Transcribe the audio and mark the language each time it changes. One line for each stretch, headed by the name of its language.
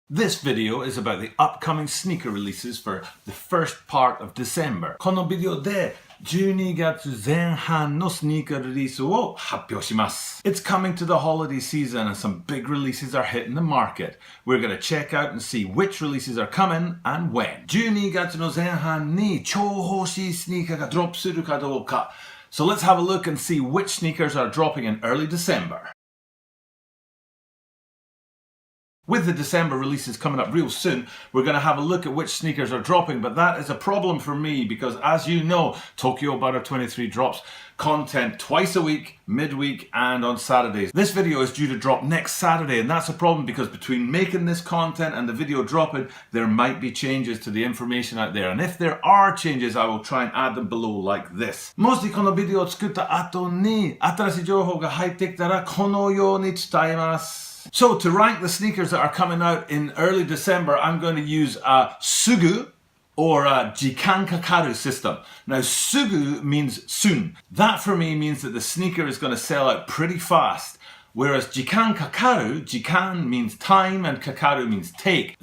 English: This video is about the upcoming sneaker releases for the first part of December.
Japanese: このビデオで12月前半のスニーカーリリースを発表します。
English: It's coming to the holiday season and some big releases are hitting the market. We're going to check out and see which releases are coming and when.
Japanese: 12月の前半に超欲しいスニーカーがドロップするかどうか。
English: So let's have a look and see which sneakers are dropping in early December. With the December releases coming up real soon, we're going to have a look at which sneakers are dropping, but that is a problem for me because, as you know, Tokyo Butter 23 drops content twice a week, midweek and on Saturdays. This video is due to drop next Saturday, and that's a problem because between making this content and the video dropping, there might be changes to the information out there, and if there are changes, I will try and add them below like this.
Japanese: もしこのビデオを作った後に新しい情報が入ってきたらこのように伝えます。
English: So to rank the sneakers that are coming out in early December, I'm going to use a sugu or a jikan kakaru system. Now sugu means soon. That for me means that the sneaker is going to sell out pretty fast. Whereas jikan kakaru, jikan means time and kakaru means take.